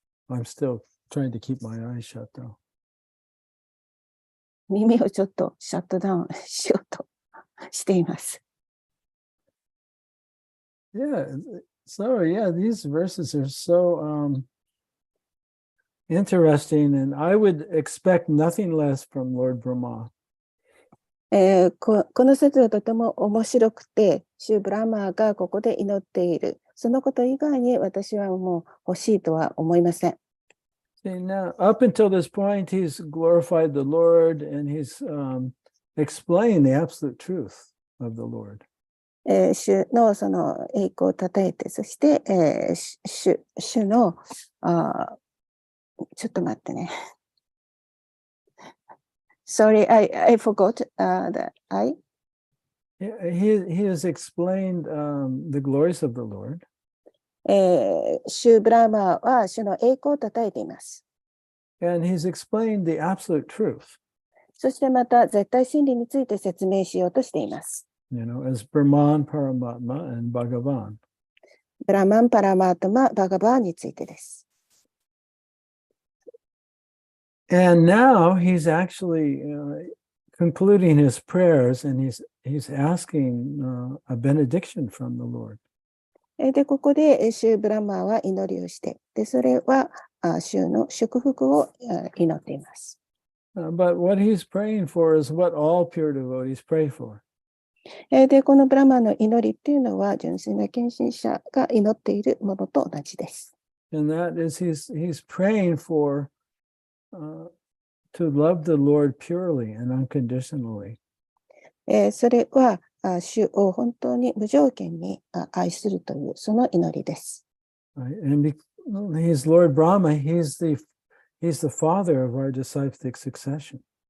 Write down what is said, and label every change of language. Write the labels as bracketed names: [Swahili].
[English] I'm still trying to keep my eyes shut though. [Japanese] 耳をちょっとシャットダウンしようとしています。 [English] Yeah, these verses are so interesting, and I would expect nothing less from Lord Brahma. [Japanese] この説はとても面白くて、シュブラマーがここで祈っている。そのこと以外に私はもう欲しいとは思いません。 [English] See, now, up until this point, he's glorified the Lord, and he's explained the absolute truth of the Lord. [Japanese] 主のその栄光をたたえて、そして、主のちょっと待ってね。 [English] Sorry, I forgot that I. He has explained the glories of the Lord. [Japanese] シュブラマーは主の栄光をたたえています。 [English] And he's explained the absolute truth. [Japanese] そしてまた絶対真理について説明しようとしています。 [English] You know, as Brahman, Paramatma, and Bhagavan. [Japanese] ブラマン、パラマートマ、バガバーについてです。 [English] And now he's actually concluding his prayers, and he's asking a benediction from the Lord. [Japanese] で、ここでシュブラマーは祈りをして、で、それは主の祝福を祈っています。 [English] But what he's praying for is what all pure devotees pray for. [Japanese] で、このブラマーの祈りっていうのは、純粋な献身者が祈っているものと同じです。 [English] And that is he's praying for to love the Lord purely and unconditionally. [Japanese] それは、主を本当に無条件に愛するという、その祈りです。 [English] And he's Lord Brahma, he's the father of our disciplic succession.